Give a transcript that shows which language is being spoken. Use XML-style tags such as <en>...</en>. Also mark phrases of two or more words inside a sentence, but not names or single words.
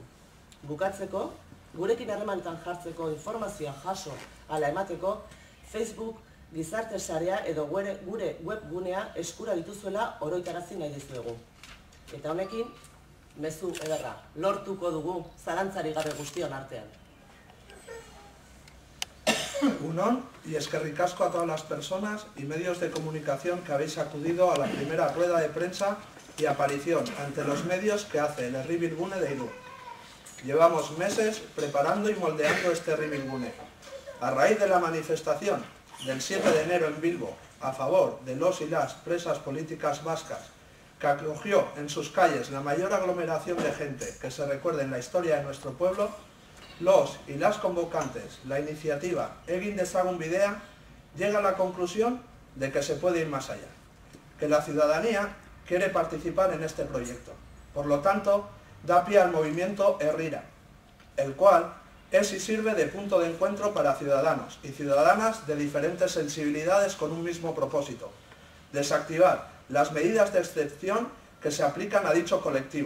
<eu>Bukatzeko, gurekin harremanetan jartzeko informazioa jaso ala emateko, Facebook, gizarte sarea edo gure webgunea eskura dituzuela oroitarazi nahi dizuegu. Eta honekin, mezu ederra, lortuko dugu zalantzari gabe guztion artean.</eu> <es>Egunon, y</es> <eu>eskerrik asko</eu> <es>a todas las personas y medios de comunicación que habéis acudido a la primera rueda de prensa y aparición ante los medios que hace el Herribilgune de Irún. Llevamos meses preparando y moldeando este Herribilgune. A raíz de la manifestación del 7 de enero en Bilbo a favor de los y las presas políticas vascas, que acogió en sus calles la mayor aglomeración de gente que se recuerde en la historia de nuestro pueblo, los y las convocantes, la iniciativa Egin dezagun bidea, llega a la conclusión de que se puede ir más allá, que la ciudadanía quiere participar en este proyecto. Por lo tanto, da pie al movimiento Herrira, el cual es y sirve de punto de encuentro para ciudadanos y ciudadanas de diferentes sensibilidades con un mismo propósito: desactivar las medidas de excepción que se aplican a dicho colectivo.</es>